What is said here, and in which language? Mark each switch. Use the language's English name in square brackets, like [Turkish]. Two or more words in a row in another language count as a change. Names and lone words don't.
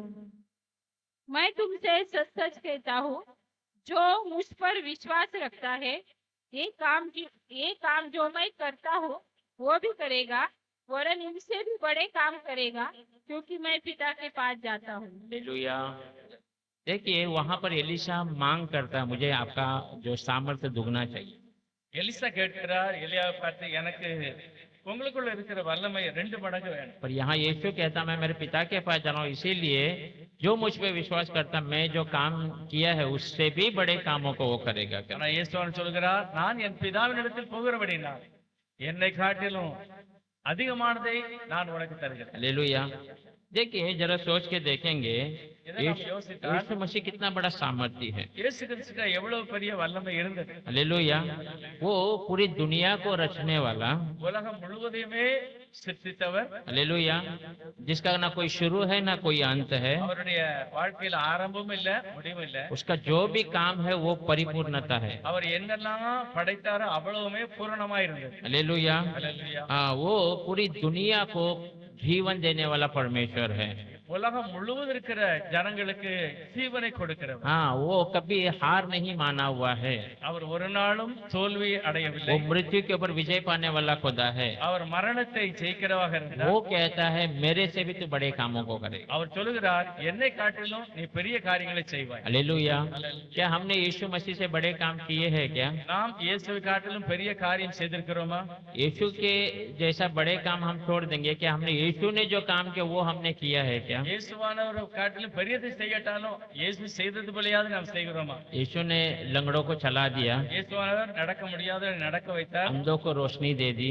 [Hindi] मैं तुमसे सच सच कहता हूँ, जो मुझ पर विश्वास रखता है ये काम जो मैं करता हूँ वो भी करेगा, वरन इनसे भी बड़े काम करेगा, क्योंकि मैं पिता के पास जाता हूँ। हालेलुया। देखिए, वहां पर एलीशा मांग करता है, मुझे आपका जो सामर्थ्य दुगना चाहिए। [Tamil] எலிசா கேட்கிறார் எலியாவை பார்த்து, எனக்கு உங்களுக்குள்ள இருக்கிற வல்லமை 2 மடங்கு வேணும். [Hindi] पर यहाँ यीशु कहता मैं मेरे पिता के पास जा रहा हूँ, इसीलिए जो मुझ पे विश्वास करता मैं जो काम किया है उससे भी बड़े कामों को वो करेगा। [Tamil] ஆனா இயேசுவான் சொல்கிறார், நான் என் பிதாவினிடத்தில் போகிறபடினால் என்னை காட்டிலும் அதிகமானதை நான் உனக்கு தருகிறேன். [Hindi] हालेलुया। देखिए, जरा सोच के देखेंगे [Tamil] இதை நாம் யோசித்தால் [Hindi] यीशु मसीह कितना बड़ा सामर्थ्य है। [Tamil] இயேசு கிறிஸ்துக்கு எவ்வளவு பெரிய வல்லமை இருந்தது. [Hindi] हालेलुया। वो पूरी दुनिया को रचने वाला, [Tamil] உலகம் முழுவதையுமே சிருஷ்டித்தவர், [Hindi] हालेलुया, जिसका ना कोई शुरू है ना कोई अंत है, [Tamil] அவருடைய வாழ்க்கையில ஆரம்பமும் இல்ல முடிவும் இல்ல. [Hindi] उसका जो भी काम है वो परिपूर्णता है। [Tamil] அவர் என்னெல்லாம் படைத்தாரோ அவ்வளவுமே பூரணமா இருந்தது. [Hindi] हालेलुया। [Tamil] அல்லேலூயா. [Hindi] हाँ, वो पूरी दुनिया को जीवन देने वाला परमेश्वर है। [Tamil] உலகம் முழுவதும் இருக்கிற ஜனங்களுக்கு ஜீவனை கொடுக்கிறவர். [Hindi] हाँ, वो कभी हार नहीं माना हुआ है। [Tamil] அவர் ஒரு நாளும் தோல்வி [Hindi] वो [Tamil] அடையவில்லை. [Hindi] मृत्यु के ऊपर विजय पाने वाला खुदा है। [Tamil] அவர் மரணத்தை ஜெயிக்கிறவராக இருந்தார். [Hindi] वो कहता है मेरे से भी तू बड़े कामों को करे। [Tamil] அவர் சொல்லுகிறார், என்னை காட்டிலும் நீ பெரிய காரியங்களை செய்வாய். [Hindi] हालेलुया। क्या हमने यीशु मसीह से बड़े काम किए हैं क्या? [Tamil] நாம் இயேசுவை காட்டிலும் பெரிய காரியம் செய்திருக்கிறோமா? [Hindi] यीशु के जैसा बड़े काम हम छोड़ देंगे क्या? हमने यीशु ने जो काम किया वो हमने किया है क्या? [Tamil] இயேசுவானவரை காட்டிலும் பெரியதை செய்யட்டாலும் இயேசு செய்தது போலயாவது நாம் செய்கிறோமா? [Hindi] यीशु ने लंगड़ों को चला दिया, [Tamil] இயேசுவானவர் நடக்க முடியாத நடக்க வைத்தார். [Hindi] अंधों को रोशनी दे दी,